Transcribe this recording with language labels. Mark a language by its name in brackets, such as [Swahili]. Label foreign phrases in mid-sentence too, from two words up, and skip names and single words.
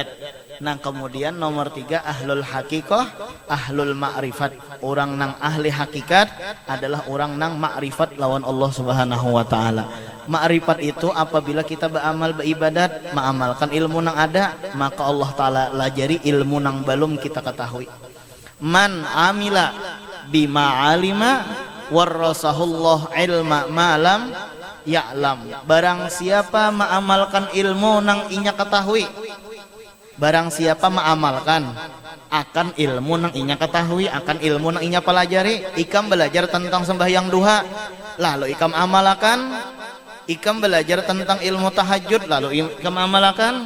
[Banjar] Nah kemudian nomor 3 [Arabic] أهل الحقيقة, أهل المعرفة. [Banjar] Orang nang ahli hakikat adalah orang nang ma'rifat lawan Allah [Arabic] سبحانه وتعالى. [Banjar] Ma'rifat itu apabila kita beramal beribadat, mengamalkan ilmu nang ada, maka Allah taala lajari ilmu nang belum kita ketahui. [Arabic] من عمل بما علم ورثه الله علم ما لم يعلم. [Banjar] Barang siapa mengamalkan ilmu nang inya ketahui, barang siapa mengamalkan akan ilmu nang inya ketahui, akan ilmu nang inya pelajari. Ikam belajar tentang sembahyang duha, lalu ikam amalkan. Ikam belajar tentang ilmu tahajud, lalu ikam amalkan.